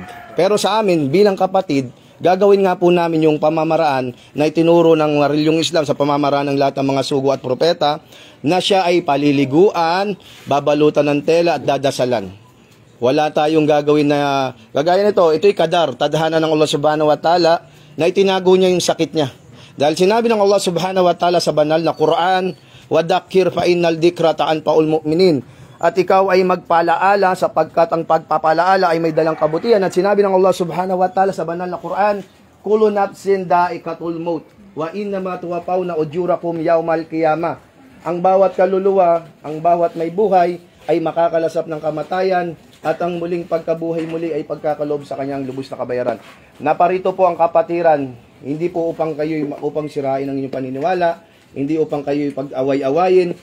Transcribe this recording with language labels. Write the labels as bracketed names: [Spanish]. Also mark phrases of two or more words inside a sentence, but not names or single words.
[Filipino] Pero sa amin, bilang kapatid, gagawin nga po namin yung pamamaraan na itinuro ng reliyong Islam sa pamamaraan ng lahat ng mga sugo at propeta, na siya ay paliliguan, babalutan ng tela at dadasalan. Wala tayong gagawin na, gagaya nito, ito'y kadar, tadhana ng [Arabic] الله سبحانه وتعالى, [Filipino] na itinago niya yung sakit niya. Dahil sinabi ng [Arabic] الله سبحانه وتعالى [Filipino] sa banal na Quran, [Arabic] وَدَكِّرْ فَإِنَّ الذِّكْرَ تَنْفَعُ الْمُؤْمِنِينَ. [Filipino] At ikaw ay magpalaala sapagkat ang pagpapalaala ay may dalang kabutihan. At sinabi ng [Arabic] الله سبحانه وتعالى [Filipino] sa banal na Quran, [Arabic] كل نفس ذائقة الموت وإنما توفون أجوركم يوم القيامة. [Filipino] Ang bawat kaluluwa, ang bawat may buhay ay makakalasap ng kamatayan at ang muling pagkabuhay muli ay pagkakaloob sa kanyang lubos na kabayaran. Naparito po ang kapatiran, hindi po upang sirain ang inyong paniniwala, hindi upang kayo pag-away-awayin.